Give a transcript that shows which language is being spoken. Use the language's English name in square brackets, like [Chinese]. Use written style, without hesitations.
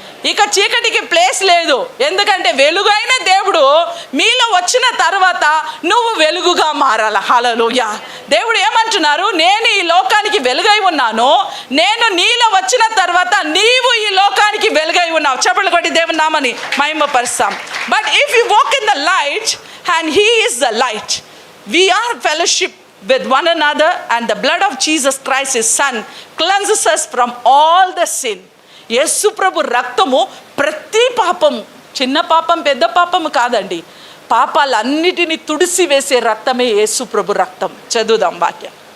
[Telugu] ఇక చీకటికి ప్లేస్ లేదు. ఎందుకంటే వెలుగైన దేవుడు మీలో వచ్చిన తర్వాత నువ్వు వెలుగుగా మారాలి. హల్లెలూయా. దేవుడు ఏమంటున్నారు, నేను ఈ లోకానికి వెలుగై ఉన్నాను, నేను నీలో వచ్చిన తర్వాత నీవు ఈ లోకానికి వెలుగై ఉన్నావు. చప్పట్లు కొట్టి దేవుని నామని మహిమపరుస్తాం. [English] But if you walk in the light and he is the light, we are fellowship with one another, and the blood of Jesus Christ his son cleanses us from all the sin. [Telugu] యేసు ప్రభు రక్తము ప్రతి పాపము, చిన్న పాపం పెద్ద పాపము కాదండి, పాపాలన్నిటినీ తుడిసి వేసే రక్తమే యేసు ప్రభు రక్తం. చదువుదాం వాక్యం.